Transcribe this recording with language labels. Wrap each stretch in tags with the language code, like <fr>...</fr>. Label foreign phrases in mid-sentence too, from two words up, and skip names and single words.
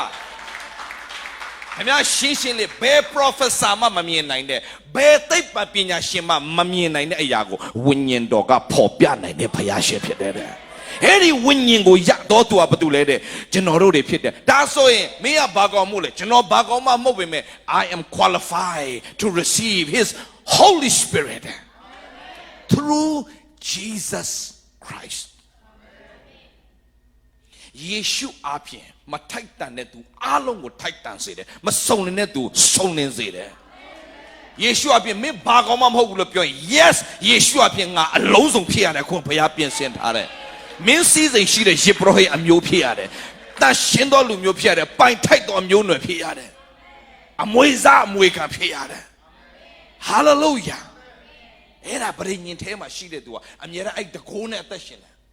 <my>ခင်ဗျာရှင်းရှင်းလေးဘယ် professor မှမမြင်နိုင်တဲ့ဘယ်သိပ္ပံပညာရှင်မှမမြင်နိုင်တဲ့အရာကိုဝိညာဉ်တော်ကဖော်ပြနိုင်တဲ့ဘုရားရှင်ဖြစ်တယ်တဲ့အဲ့ဒီဝိညာဉ်ကိုရတော့သူကဘာတူလဲတဲ့ကျွန်တော်တို့တွေဖြစ်တယ်ဒါဆိုရင်မင်းကဘာကောင်မို့လဲကျွန်တော်ဘာကောင်မှမဟုတ်ပေမဲ့</my> <en>I am qualified to receive his Holy Spirit through Jesus Christ</en> <my>ယေရှုအပြင်မထိုက်တန်တဲ့သူအားလုံးကိုထိုက်တန်စေတယ်မစုံနေတဲ့သူစုံလင်စေတယ်ယေရှုအပြင်မင်းဘာကောင်မှမဟုတ်ဘူးလို့ပြောရင် yes ယေရှုအပြင်ငါအလုံးစုံဖြစ်ရတယ်ခုဘုရားပြင်ဆင်ထားတယ်မင်းစည်းစိမ်ရှိတဲ့ယေဘရဟိအမျိုးဖြစ်ရတယ်တန်ရှင်းသောလူမျိုးဖြစ်ရတယ်ပိုင်ထိုက်သောအမျိုးနွယ်ဖြစ်ရတယ်အမွေစားအမွေခံဖြစ်ရတယ် hallelujah အဲ့ဒါပရိညင်ထဲမှာရှိတဲ့သူကအမြဲတမ်းအဲ့တကိုးနဲ့အသက်ရှင်တယ်</my>